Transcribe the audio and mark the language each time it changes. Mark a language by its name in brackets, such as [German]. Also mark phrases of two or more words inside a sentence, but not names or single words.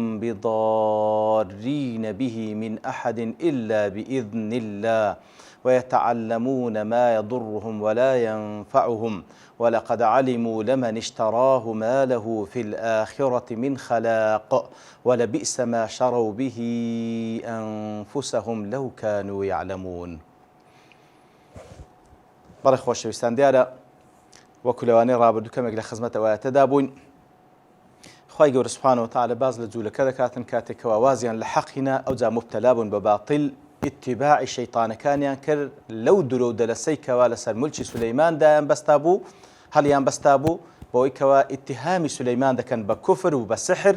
[Arabic] بضارين به من أحد إلا بإذن الله ويتعلمون ما يضرهم ولا ينفعهم ولقد علموا لمن اشتراه ما له في الآخرة من خلاق ولبئس ما شروا به أنفسهم لو كانوا يعلمون. [Central Kurdish] بەڕێ خۆشەویستان دیارە وەکو لەوانەی ڕابردوو کەمێک لە خزمەت ئەوایەتەدا بووین. خوای گەورە [Arabic] سوبحانەهو وتەعالە [Central Kurdish] باز لە جوولەکە دەکاتن کاتێکەوە وازیان لە حەقینا ئەوجا مبتەلا بوون بە باتیڵ اتباعی شەیطانەکانیان کرد لەو درۆ و دەلەسەی کەوا لەسەر مولکی سولەیماندایان بەستا بوو هەڵیان بەستا بوو بەوەی کەوا ئیتیهامی سولەیمان دەکەن بە کوفر و بە سحر